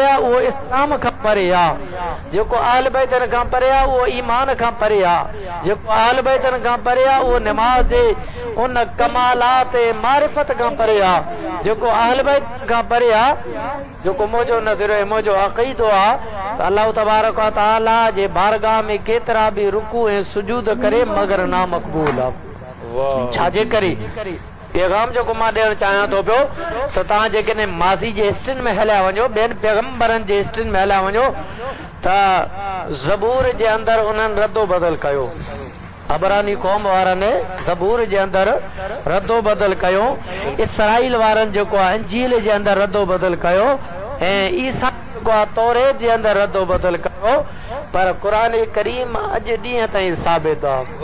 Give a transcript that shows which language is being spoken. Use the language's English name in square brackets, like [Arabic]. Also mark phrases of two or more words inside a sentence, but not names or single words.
[Sindhi] आहे उहो इस्लाम खां परे आहे, जेको अहल बैतनि खां परे आहे उहो ईमान खां परे आहे, जेको अहल बैतनि खां परे आहे उहो निमाज़ जे उन कमालात मारिफत खां परे आहे, जेको अहल बैतनि खां परे आहे जेको मुंहिंजो नज़रियो मुंहिंजो अक़ीदो आहे त अल्लाह [Arabic] تبارك وتعالى [Sindhi] जे बारगाह में केतिरा बि रुकू ऐं सुजूद करे मगर ना मक़बूल आहे। छाजे करे पैगाम जेको मां ॾियणु चाहियां थो पियो त तव्हां जेकॾहिं माज़ी जे हिस्ट्रियुनि में हलिया वञो, ॿियनि पैगम्बरनि जे हिस्ट्रियुनि में हलिया वञो त ज़बूर जे अंदरि उन्हनि रद्दो बदल कयो, अबरानी क़ौम वारनि ज़बूर जे अंदरि रद्दो बदल कयो, इसराइल वारनि जेको आहे इंजील जे अंदरि रद्दो बदल कयो ऐं ईसा जेको आहे तौरेत जे अंदरि रद्दो बदल कयो, पर क़ुरान करीम अॼु ॾींहं ताईं साबित आहे।